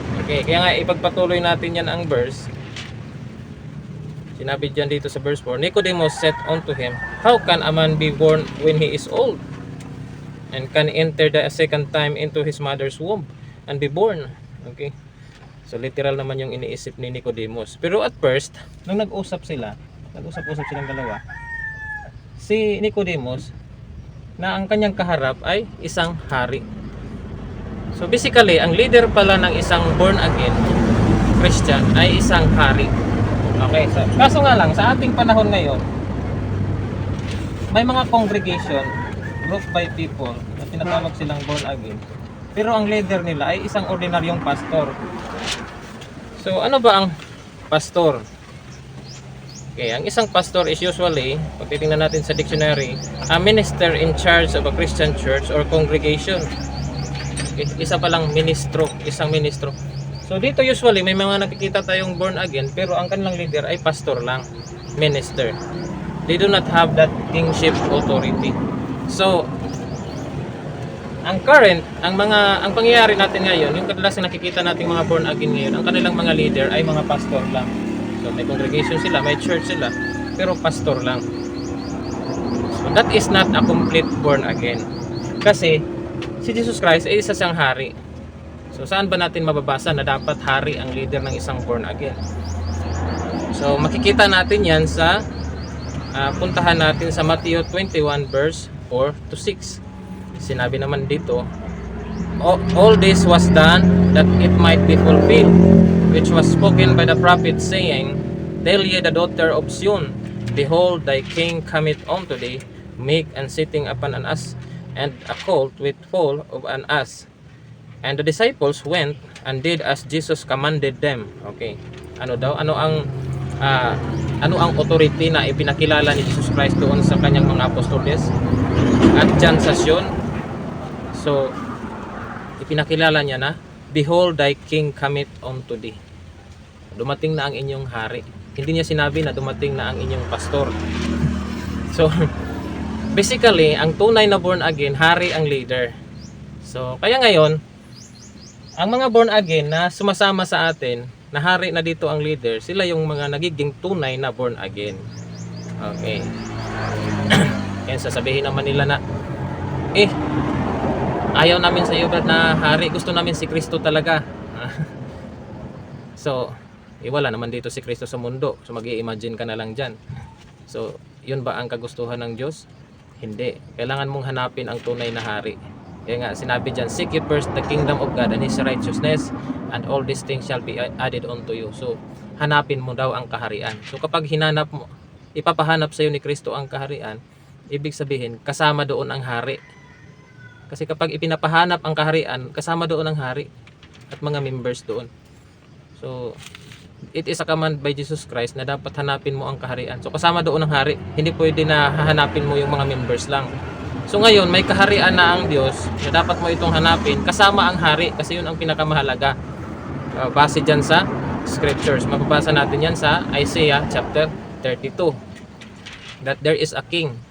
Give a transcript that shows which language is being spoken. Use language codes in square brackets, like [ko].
[tl] Okay, kaya nga ipagpatuloy natin yan ang verse. Sinabi dyan dito sa [en] verse 4, Nicodemus said unto him, How can a man be born when he is old? And can enter the second time into his mother's womb and be born? [tl] Okay, so literal naman yung iniisip ni Nicodemus. Pero at first, nung nag-usap silang dalawa, si Nicodemus na ang kanyang kaharap ay isang hari. So basically, ang leader pala ng isang born again Christian ay isang hari. Okay, so kaso nga lang sa ating panahon ngayon, may mga congregation, group by people na tinatawag silang born again, Pero ang leader nila ay isang ordinaryong pastor. So ano ba ang pastor? Okay, ang isang pastor is usually, pag titingnan natin sa dictionary, [en] a minister in charge of a Christian church or congregation. [tl] Okay, isa pa lang ministro, isang ministro. So dito usually may mga nakikita tayong born again pero ang kanilang leader ay pastor lang, minister. [en] They do not have that kingship authority. [tl] So ang pangyayari natin ngayon, yung kadalasan nakikita nating mga born again ngayon, ang kanilang mga leader ay mga pastor lang. So may congregation sila, may church sila, pero pastor lang. [en] So that is not a complete born again. [tl] Kasi si Jesus Christ ay isa siyang hari. So saan ba natin mababasa na dapat hari ang leader ng isang born again? So makikita natin yan sa puntahan natin sa Matthew 21 verse 4 to 6. Sinabi naman dito, [en] all this was done that it might be fulfilled, which was spoken by the prophet, saying, Tell ye the daughter of Zion, Behold, thy king cometh unto thee, meek and sitting upon an ass, and a colt with foal of an ass. And the disciples went and did as Jesus commanded them. [tl] Okay. Ano daw? Ano ang authority na ipinakilala ni Jesus Christ doon sa kanyang mga apostoles at dyan sa Sion? [en] So, [tl] ipinakilala niya na, [en] Behold, thy king cometh unto thee. [tl] Dumating na ang inyong hari. Hindi niya sinabi na dumating na ang inyong pastor. So, basically, ang tunay na born again, hari ang leader. So, kaya ngayon, ang mga born again na sumasama sa atin, na hari na dito ang leader, sila yung mga nagiging tunay na born again. Okay. Kaya sasabihin naman nila na, ayaw namin sa iyo, Brad, na hari. Gusto namin si Kristo talaga. So, wala naman dito si Kristo sa mundo. So, mag-i-imagine ka na lang dyan. So, yun ba ang kagustuhan ng Diyos? Hindi. Kailangan mong hanapin ang tunay na hari. Kaya nga, sinabi dyan, [en] Seek ye first the kingdom of God and His righteousness, and all these things shall be added unto you. [tl] So, hanapin mo daw ang kaharian. So, kapag hinanap mo, ipapahanap sa iyo ni Kristo ang kaharian, ibig sabihin, kasama doon ang hari. Kasi kapag ipinapahanap ang kaharian, kasama doon ang hari at mga members doon. [en] So, it is a command by Jesus Christ [tl] na dapat hanapin mo ang kaharian. So, kasama doon ang hari. Hindi pwede na hahanapin mo yung mga members lang. So, ngayon, may kaharian na ang Diyos na dapat mo itong hanapin kasama ang hari kasi yun ang pinakamahalaga. Base dyan sa scriptures. Mababasa natin yan sa Isaiah chapter 32. [en] That there is a king.